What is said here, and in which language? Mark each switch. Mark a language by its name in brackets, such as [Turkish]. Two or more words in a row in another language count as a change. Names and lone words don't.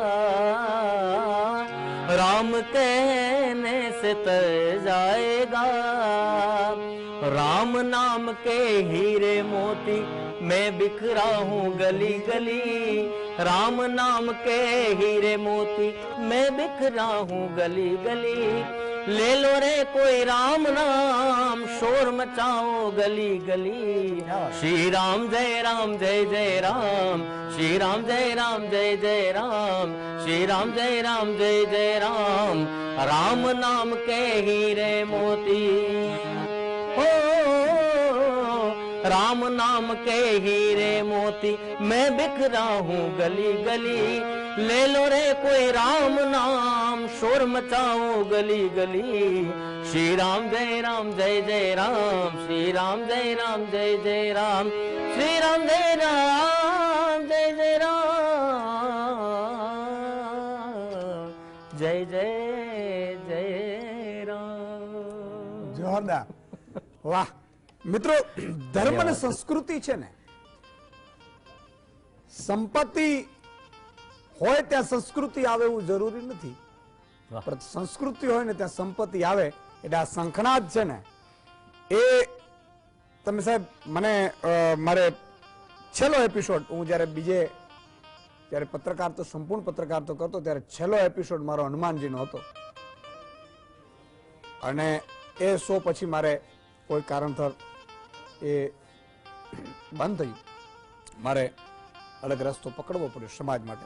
[Hindi] राम कहने से तर जाएगा, राम नाम के हीरे मोती मैं बिखरा हूँ गली गली, राम नाम के हीरे मोती मैं बिखरा हूँ गली गली, ले लो रे कोई राम नाम शोर मचाओ गली गली, श्री राम जय जय राम, श्री राम जय जय राम, श्री राम जय जय राम, राम नाम के हीरे मोती, हो राम नाम के हीरे मोती मैं बिखरा हूँ गली गली, ले लो रे कोई राम नाम शोर मचाओ गली गली, श्री राम जय जय राम, श्री राम जय जय राम, श्री राम जय जय राम, जय जय राम. [Gujarati] જોરદાર. વાહ મિત્રો, ધર્મ અને સંસ્કૃતિ છે ને, સંપત્તિ હોય ત્યાં સંસ્કૃતિ આવે એવું જરૂરી નથી, પણ સંસ્કૃતિ હોય ને ત્યાં સંપત્તિ આવે. એટલે આ શંખનાદ છે ને એ તમે સાહેબ મને મારે છેલ્લો એપિસોડ, હું જયારે ત્યારે પત્રકાર તો સંપૂર્ણ પત્રકાર તો કરતો, ત્યારે છેલ્લો એપિસોડ મારો હનુમાનજીનો હતો અને એ શો પછી મારે કોઈ કારણસર એ બંધ થયું, મારે અલગ રસ્તો પકડવો પડ્યો સમાજ માટે.